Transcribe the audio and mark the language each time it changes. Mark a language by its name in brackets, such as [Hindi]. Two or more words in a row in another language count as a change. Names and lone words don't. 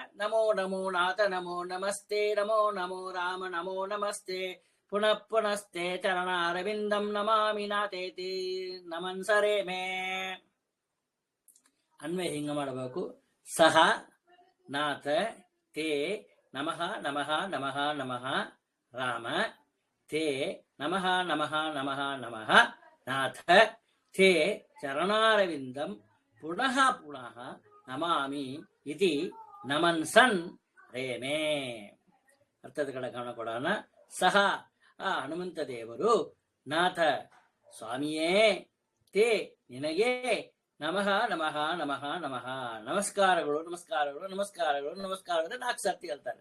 [Sanskrit] ನಮೋ ನಮೋ ನಾಥ ನಮೋ ನಮಸ್ತೆ ನಮೋ ನಮೋ ರಾಮ ನಮೋ ನಮಸ್ತೆ ಪುನಃ ಪುನಸ್ತೆ ಚರಣ ಅರವಿಂದಂ ನಮಾಮಿ ನಾಥೇತಿ ನಮನ್ಸರೇ ಮೇ. [Kannada] ಅನ್ವಯ ಹಿಂಗ ಮಾಡಬೇಕು. [Sanskrit] ಸಹ ನಾಥ ತೇ ನಮಃ ನಮಃ ನಮಃ ನಮಃ ರಾಮ ತೇ ನಮಃ ನಮಃ ನಮಃ ನಮಃ ನಾಥ ತೇ ಚರಣಾರವಿಂದಂ ಪುನಃ ಪುನಃ ನಮಾಮಿ ಇತಿ ನಮನ್ಸನ್ ರೇಮೇ. [Kannada] ಅರ್ಥದ ಕಡೆ ಗಮನ ಕೊಡೋಣ. ಸಹ ಆ ಹನುಮಂತ ದೇವರು ನಾಥ ಸ್ವಾಮಿಯೇ ತೇ ನಿನಗೆ [Sanskrit] ನಮಃ ನಮಃ ನಮಃ ನಮಃ [Kannada] ನಮಸ್ಕಾರಗಳು ನಮಸ್ಕಾರಗಳು ನಮಸ್ಕಾರಗಳು ನಮಸ್ಕಾರಗಳು 4 ಸರ್ತಿ ಹೇಳ್ತಾರೆ.